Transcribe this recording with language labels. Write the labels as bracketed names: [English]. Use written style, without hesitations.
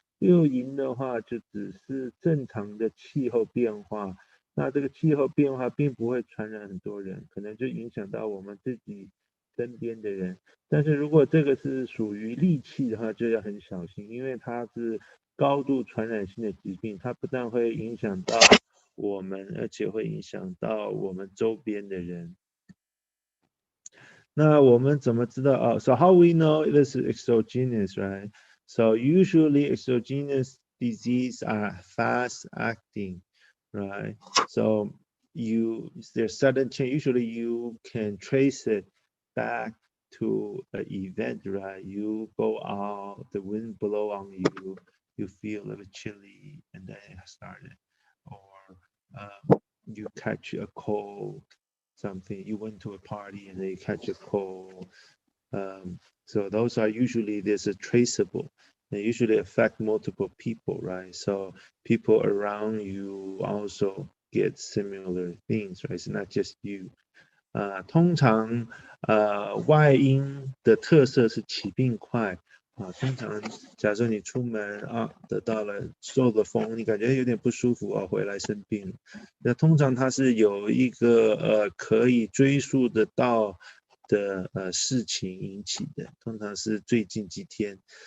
[Chinese] 六淫的话就只是正常的气候变化，那这个气候变化并不会传染很多人，可能就影响到我们自己身边的人。但是如果这个是属于戾气的话，就要很小心，因为它是高度传染性的疾病，它不但会影响到我们，而且会影响到我们周边的人。那我们怎么知道？ [English] So how we know it is exogenous, right? So usually exogenous disease are fast acting, right? So there's sudden change. Usually you can trace it back to an event, right? You go out, the wind blow on you, you feel a little chilly, and then it started. Or you catch a cold, something, you went to a party and then you catch a cold. So those are usually, there's a traceable. They usually affect multiple people, right? So people around you also get similar things, right? It's not just you. [Chinese] 通常外因的特色是起病快。通常假设你出门得到了受了风，你感觉有点不舒服回来生病了。那通常它是有一个可以追溯得到的事情引起的，通常是最近几天。